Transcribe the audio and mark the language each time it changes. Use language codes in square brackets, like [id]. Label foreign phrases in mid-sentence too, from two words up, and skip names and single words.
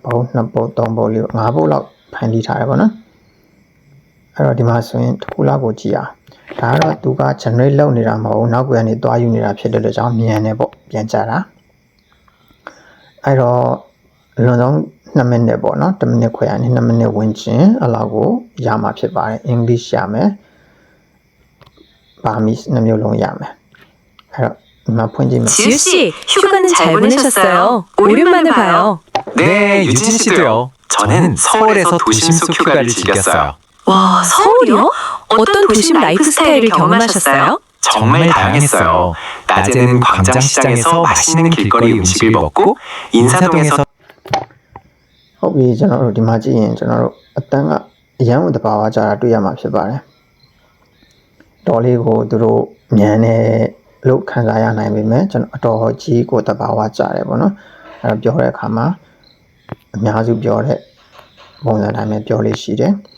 [my] ပုတ်နှစ်ပုတ်သုံးပုတ်လေးငါးပုတ်လောက်ဖန်တီးထားတယ်ပေါ့နော်အဲ့တော့ဒီမှာဆိုရင်တစ်ခုလောက်ကိုကြည့်အောင်ဒါကတော့သူက generate လုပ်နေတာမဟုတ်ဘူးနောက်ကနေသွားယူနေတာဖြစ်တဲ့အတွက်ကြောင့်မြန်နေပေါ့ပြန်ကြတာအဲ့တော့လွန်ဆုံး2မိနစ်ပေါ့နော်1မိနစ်ခွဲကနေ2မိနစ်ဝန်းကျင်အလောက်ကိုရမှာဖြစ်ပါတယ် English ရမယ်Burmese 2မျိုးလုံးရမယ်အဲ့တော့ဒီမှာဖွင့်ကြည့်မယ် [ko] 지우 씨, 휴가는 잘 보내셨어요? 오랜만에 봐요. 네, 유진 씨도요. 저는 서울에서 도심속 휴가를 즐겼어요. 와, 서울이요? 어떤 도심 라이프 스타일을 경험하셨어요? 정말 다양했어요. 낮에는 광장시장에서 맛있는 길거리 음식을 먹고 인사동에서 [my] ဟုတ်ပြီကျွန်တော်တို့ဒီမှာကြည့်ရင်ကျွန်တော်တို့အတန်းကအရန်ကိုတဘာဝကြတာတွေ့ရမှာဖြစ်ပါတယ်တော်လေးကိုသူတို့မြန်နေလို့ခံစားရနိုင်ပေမဲ့ကျွန်တော်အတော်ကြီးကိုတဘာဝကြတယ်ပေါ့နော်အဲ့တော့ပြောတဲ့အခါမှာအများစုပြောတဲ့ပုံစံတိုင်းပဲပြောလို့ရှိတယ်